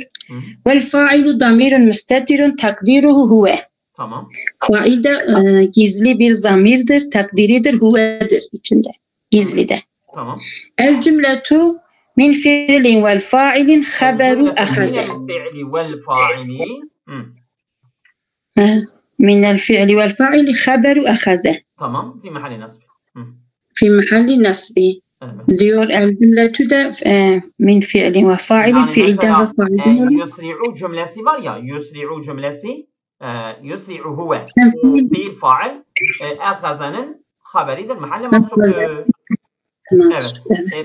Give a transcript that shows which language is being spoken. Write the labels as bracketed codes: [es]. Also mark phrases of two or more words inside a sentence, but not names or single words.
[ar] والفاعل ضمير مستتر تقديره هو. [tr] Tamam. Fail de gizli bir zamirdir. Takdiridir. Huve'dir içinde. Gizli de. Tamam. [ar] الجملة من الفعل والفاعل خبر أخذ. من الفعل والفاعل خبر أخذه. تمام. في محل نصب. في محل نصب. diyor الجملة de من فعل وفاعل [tr] yani fiilden ve fa'ilin. Yusri'u cümlesi var ya, yusri'u cümlesi [ar] يسرع هو. [tr] Fiil fa'il ahazanın haberidir. Mahalle mansubdur. Evet.